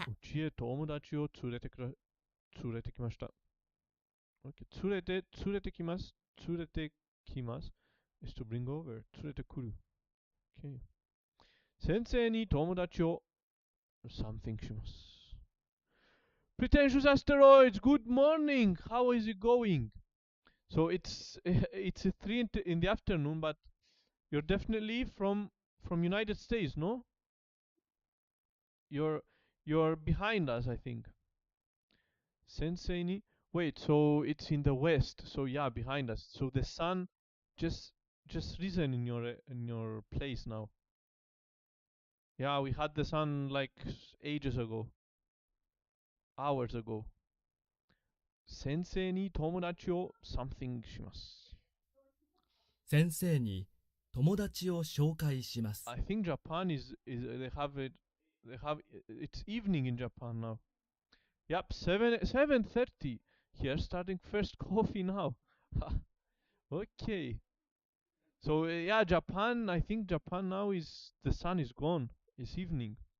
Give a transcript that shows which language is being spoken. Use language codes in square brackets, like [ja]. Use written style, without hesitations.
[ja] うちへ友達を連れてきました。 [en] Okay. [ja] 連れてきます。連れてきます。 [en] is to bring over. [ja] 連れてくる。Okay. 先生に友達を [en] something [ja] します。 [en] Pretentious asteroids, good morning. How is it going? So it's 3 in the afternoon, but you're definitely from United States, no? You're behind us, I think. [ja] Sensei ni [en] wait, so it's in the west. So yeah, behind us. So the sun just risen in your place now. Yeah, we had the sun like ages ago. Hours ago. [ja] Sensei ni tomodachi o [en] something [ja] します。先生に友達を紹介します。 [en] I think Japan is they have it They have it's evening in Japan now. Yep, 7:30. Here starting first coffee now. Okay. So yeah, Japan. I think Japan now is the sun is gone. It's evening.